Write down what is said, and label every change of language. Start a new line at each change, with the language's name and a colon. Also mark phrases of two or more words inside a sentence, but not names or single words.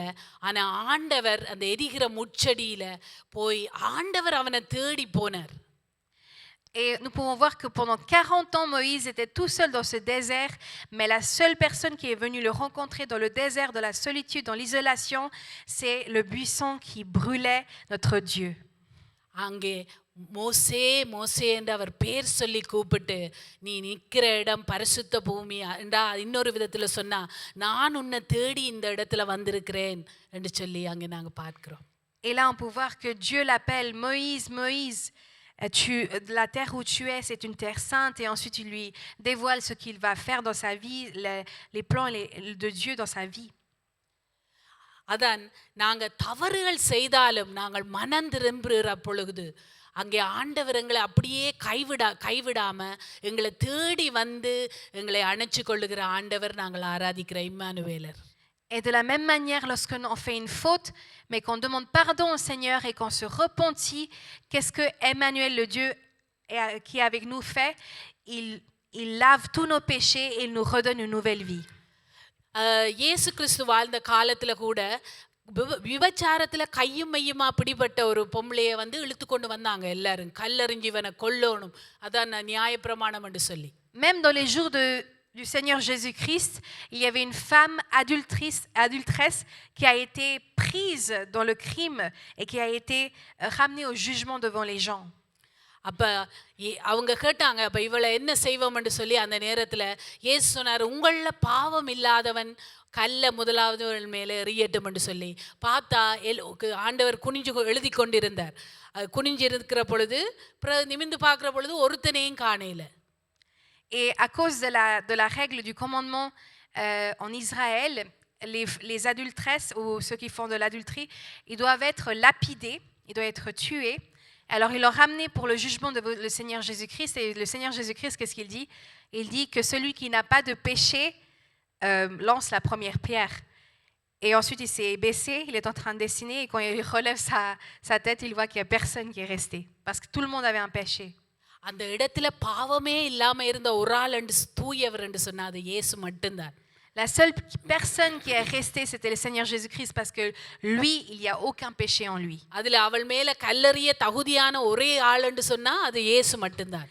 Tamil: ஆனால் ஆண்டவர் அந்த எரிகிற முச்சடியில போய் ஆண்டவர் அவனை தேடி போனார்.
French: Et nous pouvons voir que pendant 40 ans, Moïse était tout seul dans ce désert, mais la seule personne qui est venue le rencontrer dans le désert de la solitude, dans l'isolation, c'est le buisson qui brûlait notre Dieu.
Tamil: அங்கே மோசே மோசே என்று அவர் பேர் சொல்லி கூப்பிட்டு, நீ நிற்கிற இடம் பரிசுத்த பூமி என்றா இன்னொரு விதத்தில் சொன்னா, நான் உன்னை தேடி இந்த இடத்துல வந்திருக்கிறேன் என்று சொல்லி அங்கே நாங்கள் பார்க்கிறோம்.
French: Et là, on peut voir que Dieu l'appelle Moïse, Moïse. La terre où tu es, c'est une terre sainte. Et ensuite, il lui dévoile ce qu'il va faire dans sa vie, les plans de Dieu dans sa vie.
Tamil: அதான் நாங்கள் தவறுகள் செய்தாலும் நாங்கள் மனம் திரும்புகிற பொழுது அங்கே ஆண்டவர் எங்களை அப்படியே கைவிடாம எங்களை தேடி வந்து எங்களை அணைச்சு கொள்ளுகிற ஆண்டவர் நாங்கள் ஆராதிக்கிற இம்மானுவேலர்.
French: Et de la même manière, lorsqu'on fait une faute, mais qu'on demande pardon au Seigneur et qu'on se repentit, qu'est-ce que Emmanuel, le Dieu qui est avec nous, fait? Il lave tous nos péchés et il nous redonne une nouvelle vie.
Tamil: இயேசு கிறிஸ்து வாழ்ந்த காலத்தில் கூட விபச்சாரத்தில் கையும் மையுமா பிடிபட்ட ஒரு பொம்பளையை வந்து இழுத்து கொண்டு வந்தாங்க எல்லாரும், கல்லறிஞ்சிவனை கொல்லணும், அதான் நியாயப்பிரமாணம் என்று சொல்லி.
French: Même dans les jours du Seigneur Jésus-Christ, il y avait une femme adultresse qui a été prise dans le crime et qui a été ramenée au jugement devant les gens.
Tamil: அப்போ அவங்க கேட்டாங்க, அப்போ இவளை என்ன செய்வோம்னு சொல்லி அந்த நேரத்தில் இயேசு சொன்னார், உங்களில் பாவம் இல்லாதவன் கல்ல முதலாவது மேலே எறியட்டும் என்று சொல்லி. பார்த்தா ஆண்டவர் குனிஞ்சு எழுதி கொண்டிருந்தார். குனிஞ்சு இருக்கிற பொழுது நிமிந்து பார்க்குற பொழுது ஒருத்தனையும் காணையில.
French: Et à cause de la règle du commandement en Israël, les adultresses ou ceux qui font de l'adultérie, ils doivent être lapidés, ils doivent être tués. Alors ils l'ont ramené pour le jugement de le Seigneur Jésus-Christ. Et le Seigneur Jésus-Christ, qu'est-ce qu'il dit? Il dit que celui qui n'a pas de péché lance la première pierre. Et ensuite il s'est baissé, il est en train de dessiner, et quand il relève sa tête, il voit qu'il n'y a personne qui est resté, parce que tout le monde avait un péché.
Tamil: அந்த இடத்துல பாவமே இல்லாம இருந்த ஒரு ஆள் என்று தூயவர் என்று சொன்னா அது இயேசு மட்டும்தான்.
French: La seule personne qui est restée, c'était le Seigneur Jésus-Christ, parce que lui, il n'y a aucun péché en lui.
Tamil: அதுல அவள் மேல கல்லறிய தகுதியான ஒரே ஆள் என்று சொன்னா அது இயேசு மட்டும்தான்.